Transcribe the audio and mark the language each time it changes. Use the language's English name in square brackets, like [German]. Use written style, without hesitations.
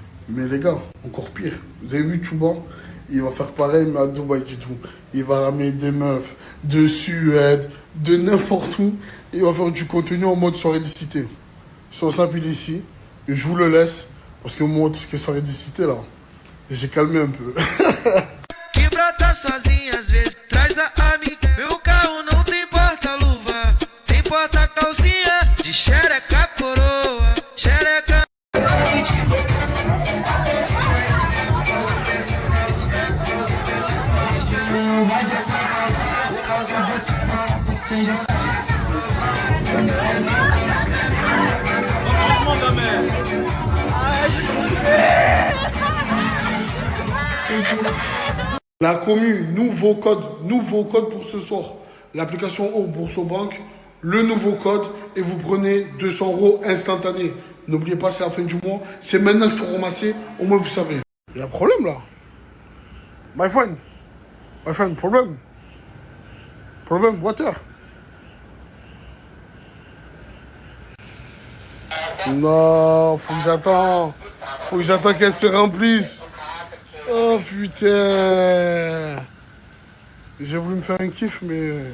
[French] Mais les gars, encore pire. Vous avez vu Chouba? Il va faire pareil, mais à Dubaï, dites-vous. Il va ramener des meufs de Suède, de n'importe où. Il va faire du contenu en mode soirée de cité. Son snap, il est ici. Et je vous le laisse. Parce que moi, tout ce qui est soirée de cité, là, j'ai calmé un peu. [Portuguese] Que brota sozinha às vezes, traz a amiga. Meu carro não tem porta-luva, tem porta-calcinha. De xereca coroa, xereca. [French] La commu, nouveau code pour ce soir. L'application Bourso-Banque, le nouveau code et vous prenez 200 € instantanés. N'oubliez pas, c'est la fin du mois. C'est maintenant qu'il faut ramasser, au moins vous savez. Il y a un problème là. [English] My friend, problem, water. [French] Non, faut que j'attends qu'elle se remplisse. Oh putain. J'ai voulu me faire un kiff, mais...